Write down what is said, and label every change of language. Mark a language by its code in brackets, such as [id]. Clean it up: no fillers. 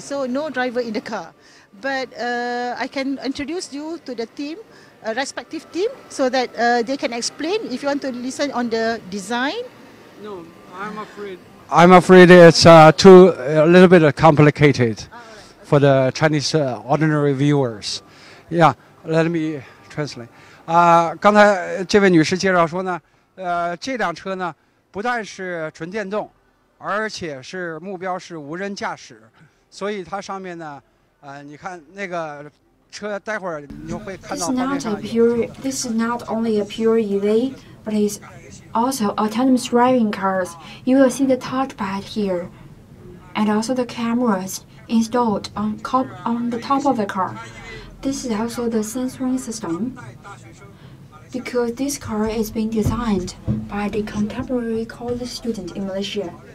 [en] So no driver in the car. But I can introduce you to the team, respective team, so that they can explain if you want to listen on the design. No, I'm afraid it's a little bit complicated for the Chinese ordinary viewers. Yeah, let me translate. [zh] 刚才这位女士介绍说呢，这辆车呢不但是纯电动，而且是目标是无人驾驶，所以它上面呢，你看那个车，待会儿你就会看到画面上。 [en] This is not only a pure EV, but it's also autonomous driving cars. You will see the touchpad here, and also the cameras installed on the top of the car. This is also the sensoring system, because this car is being designed by the contemporary college student in Malaysia.